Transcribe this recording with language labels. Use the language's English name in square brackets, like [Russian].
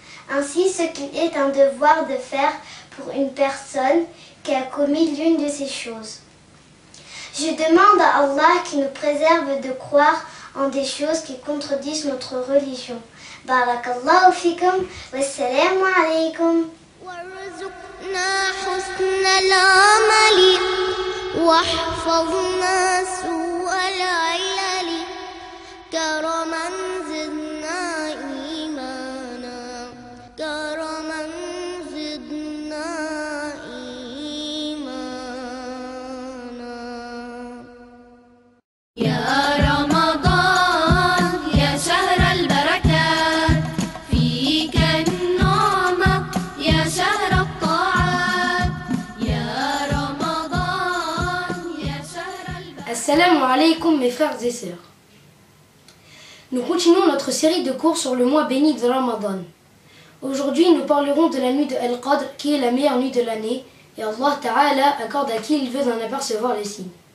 [French] Ainsi, ce qu'il est un devoir de faire pour une personne qui a commis l'une de ces choses. Je demande à Allah qui nous préserve de croire en des choses qui contredisent notre religion. [Arabic] Barakallahu fikum, wassalamu alaykum. وارزقنا حسن العمل واحفظنا سوء العلل كرما زدنا إيمانا كرما زدنا إيمانا. يا رمضان يا شهر البركات فيك النعمة يا شهر الطاعات يا رمضان يا شهر البركات. [French] Assalamu alaikum mes frères et sœurs. Nous continuons notre série de cours sur le mois béni de Ramadan. Aujourd'hui, nous parlerons de la nuit de Al-Qadr, qui est la meilleure nuit de l'année, et Allah Ta'ala accorde à qui il veut d'en apercevoir les signes.